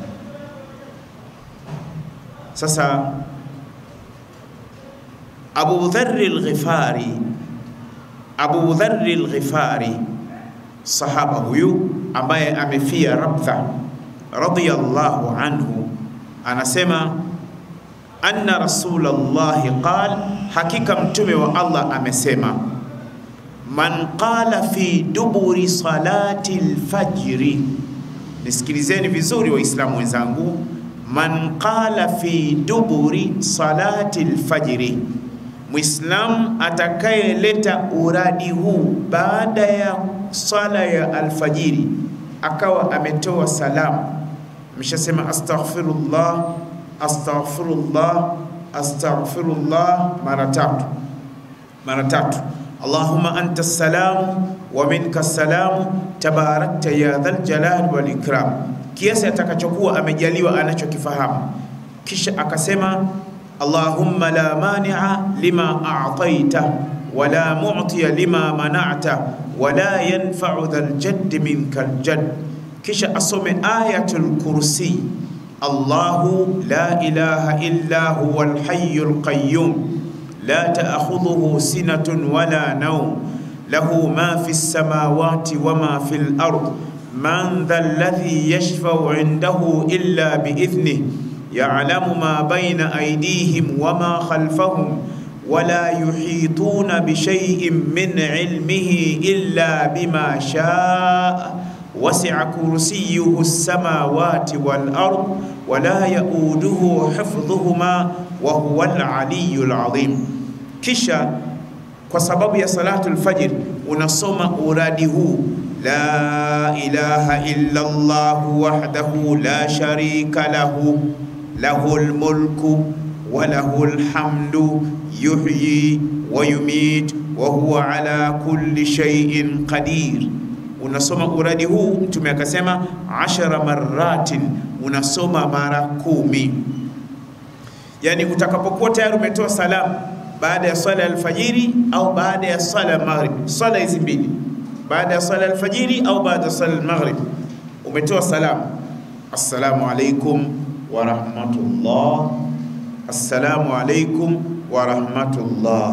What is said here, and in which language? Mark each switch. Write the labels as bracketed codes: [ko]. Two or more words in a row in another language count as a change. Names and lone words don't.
[sw] Sasa Abu Dharr al-Ghifari, sahaba huyu ambaye amefia Rabtha [ar] رضي الله عنه, [sw] anasema [ar] أن رسول الله قال, [sw] hakika mtume wa Allah amesema, [ar] من قال في دبر صلاة الفجر. [sw] Nisikilizeni vizuri waislamu wenzangu, [ar] من قال في دبر صلاة الفجر, [sw] Muislam atakayeleta uradi huu baada ya sala ya alfajiri, akawa ametoa salamu, mshasema [ar] أستغفر الله أستغفر الله أستغفر الله [sw] mara tatu, [ar] اللهم أنت السلام ومنك السلام تباركت يا ذا الجلال والإكرام, [sw] kiasi atakachokuwa amejaliwa anachokifahamu. Kisha akasema [ar] اللهم لا مانع لما أعطيت ولا معطي لما منعت ولا ينفع ذا الجد منك الجد. [sw] Kisha asome [ar] آية الكرسي، الله لا إله إلا هو الحي القيوم لا تأخذه سنة ولا نوم له ما في السماوات وما في الأرض من ذا الذي يشفع عنده إلا بإذنه يعلم ما بين أيديهم وما خلفهم ولا يحيطون بشيء من علمه إلا بما شاء وسع كرسيه السماوات والأرض ولا يؤوده حفظهما وهو العلي العظيم. [sw] Kisha kwa sababu ya [ar] صلاة الفجر [sw] unasoma uradi huu, [ar] لا إله إلا الله وحده لا شريك له له الملك وله الحمد يحيي ويميت وهو على كل شيء قدير. [sw] Unasoma uradi huu, Mtume akasema 10 maratin, unasoma mara 10. Yani utakapokuwa tayari umetoa salamu baada ya swala alfajiri au baada ya swala maghrib, swala hizi mbili, baada ya swala alfajiri au baada ya swala almaghrib, umetoa salamu, [ar] السلام عليكم ورحمة الله، السلام عليكم ورحمة الله.